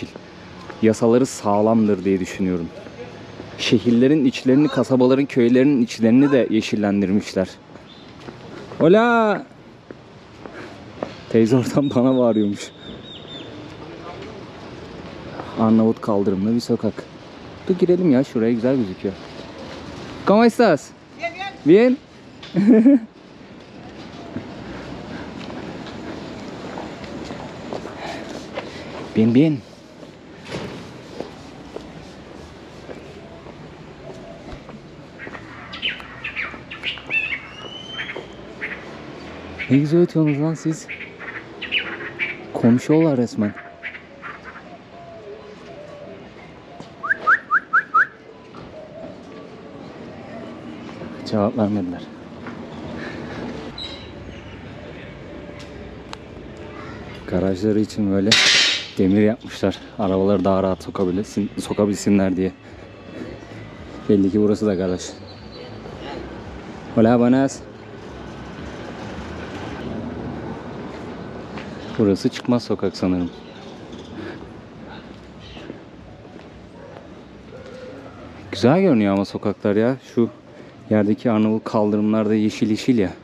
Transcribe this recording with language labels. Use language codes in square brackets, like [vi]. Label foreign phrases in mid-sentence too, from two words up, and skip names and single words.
[tr] Yasaları sağlamdır diye düşünüyorum. Şehirlerin içlerini, kasabaların, köylerin içlerini de yeşillendirmişler. [es] Hola! [tr] Teyze oradan bana bağırıyormuş. Arnavut kaldırımlı bir sokak. Dur girelim ya, şuraya güzel gözüküyor. [es] ¿Cómo estás? Bien, bien. Bien, bien. [tr] Ne güzel ötüyorsunuz lan siz. Konuşuyorlar resmen. Cevap vermediler. Garajları için böyle demir yapmışlar. Arabaları daha rahat sokabilsinler diye. Belli ki burası da garaj. [es] Hola, buenas. [tr] Burası çıkmaz sokak sanırım. Güzel görünüyor ama sokaklar ya. Şu yerdeki Arnavut kaldırımlar da yeşil yeşil ya.